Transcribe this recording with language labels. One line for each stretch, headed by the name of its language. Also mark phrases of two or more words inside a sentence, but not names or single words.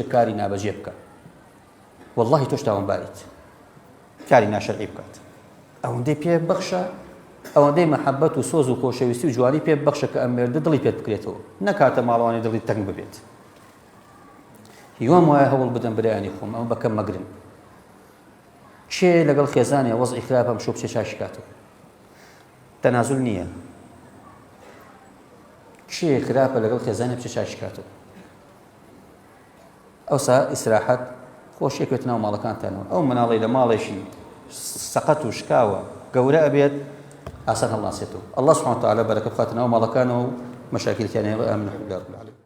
Central Kurdish: کاری نابەجێ بکە واللهی تۆش تاوانباریت کاری ناشەرعی بکات ئەوەندەی پێ بەخشە ئەوەندەی مەحەبەت و سۆز و خۆشەویستی و جوانی پێ بەخشە کە ئەم مێردە دڵی پێت بکرێتەوە نەکاتە ماڵەوانی دڵی تەنگ ببێت هیوام وایە هەوڵ بدەم برایانی خۆم ئەمە بەکەم مەگرن چێ لەگەڵ خێزانێ وەزعی خراپە ئەمشەو بچێ چاشی کاتەوە تەنازول نییە چێ خراپە لەگەڵ خێزانێ بچێ چاشی کاتەوە ئەوسا ئیسراحەت خۆشیەکوێت ناو ماڵەکانتانەوە ئەو مناڵی لە ماڵێکی سەقەت و شکاوە گەورە ئەبێت ئاسان هەڵناسێتەوە
Arabic: الله سبحانه وتعالى
Central Kurdish: بەرەکەت بخاتە ناو ماڵەکانەوە و مەشاکیلتیان هەیە ئامین
Arabic: الحمد لله رب العالمين